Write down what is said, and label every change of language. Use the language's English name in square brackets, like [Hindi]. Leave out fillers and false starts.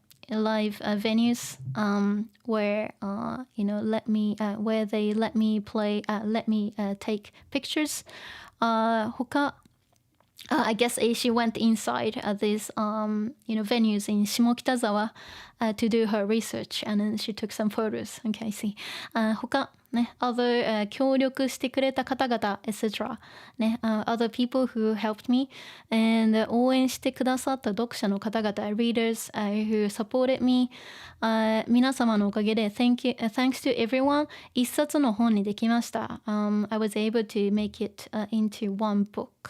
[English] live, venues, where, let me, where they let me play, let me, take pictures. 他I guess she went inside these, venues in 下北沢 to do her research, and then she took some photos. Okay, I see. [Japanese] 他ね、other、協力してくれた方々 etc. [English] ね、other people who helped me, and [Japanese] 応援してくださった読者の方々 [English] readers、who supported me、 [Japanese] 皆様のおかげで [English] thanks to everyone [Japanese] 一冊の本にできました。 [English] I was able to make it、into one book.